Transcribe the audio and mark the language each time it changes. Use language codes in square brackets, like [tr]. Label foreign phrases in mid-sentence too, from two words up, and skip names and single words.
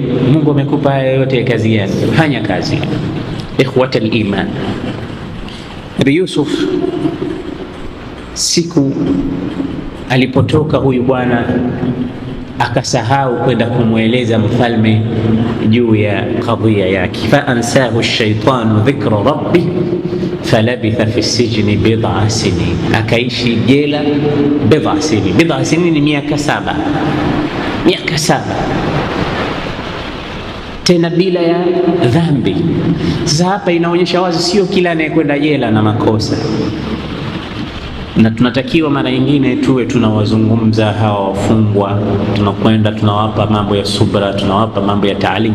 [sw] Mungu amekupa haya yote, kazi yake, fanya kazi. [ar] إخوة الإيمان, [sw] Nabii Yusuf siku alipotoka huyu bwana akasahau kwenda kumweleza mfalme juu ya kadhia yake. [ar] فأنساه الشيطان ذكر ربه فلبث في السجن بضع سنين, [sw] akaishi jela [ar] بضع سنين. بضع سنين [sw] ni miaka 7, tena bila ya dhambi. Sasa hapa inaonyesha wazi sio kila anayekwenda jela na makosa, na tunatakiwa mara nyingine tuwe tunawazungumza hawa wafungwa, tunakwenda tunawapa mambo ya subra, tunawapa mambo ya taalimu.